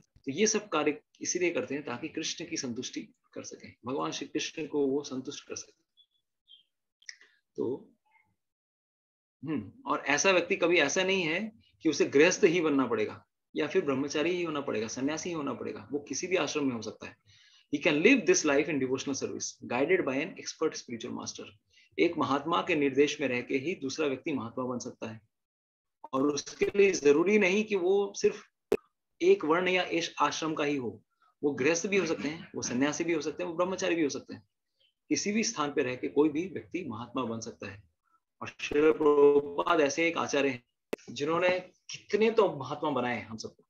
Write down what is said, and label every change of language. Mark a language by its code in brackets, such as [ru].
[hi] तो ये सब कार्य इसीलिए करते हैं ताकि कृष्ण की संतुष्टि कर सके, भगवान श्री कृष्ण को वो संतुष्ट कर सके। तो और ऐसा व्यक्ति कभी ऐसा नहीं है कि उसे गृहस्थ ही बनना पड़ेगा या फिर ब्रह्मचारी ही होना पड़ेगा, सन्यासी ही होना पड़ेगा। वो किसी भी आश्रम में हो सकता है। [en] He can live this life in devotional service, guided by an expert spiritual master. [hi] एक महात्मा के निर्देश में रह के ही दूसरा व्यक्ति महात्मा बन सकता है, और उसके लिए जरूरी नहीं कि वो सिर्फ एक वर्ण या आश्रम का ही हो। वो गृहस्थ भी हो सकते हैं, वो सन्यासी भी हो सकते हैं, वो ब्रह्मचारी भी हो सकते हैं। किसी भी स्थान पे रह के कोई भी व्यक्ति महात्मा बन सकता है। और श्रील प्रभुपाद ऐसे एक आचार्य हैं जिन्होंने कितने तो महात्मा बनाए हम सबको।